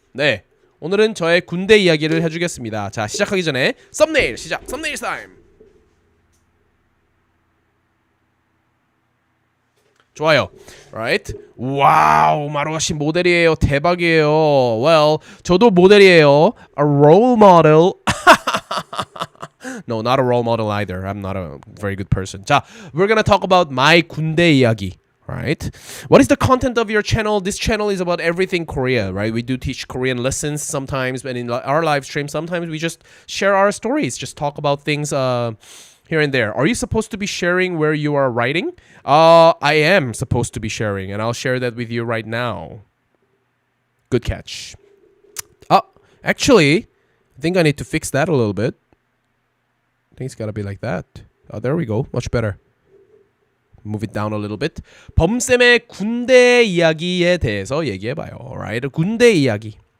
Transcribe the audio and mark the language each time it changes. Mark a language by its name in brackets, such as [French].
[Korean] 네, 오늘은 저의 군대 이야기를 해주겠습니다. 자, 시작하기 전에 썸네일 시작. 썸네일 타임. 좋아요. [English] Right? [Korean] 와우, 마루아 씨 모델이에요. 대박이에요. [English] Well, [Korean] 저도 모델이에요. [English] A role model. No, not a role model either. I'm not a very good person. 자, we're gonna talk about my [Korean] 군대 이야기. [English] Right? What is the content of your channel? This channel is about everything Korea, right? We do teach Korean lessons sometimes, but in our live stream, sometimes we just share our stories, just talk about things here and there. Are you supposed to be sharing where you are writing? I am supposed to be sharing, and I'll share that with you right now. Good catch. Oh, actually, I think I need to fix that a little bit. I think it's gotta be like that. Oh, there we go. Much better. Move it down a little bit. [Korean] 범쌤의 군대 이야기에 대해서 얘기해봐요. [English] Alright, [Korean] 군대 이야기.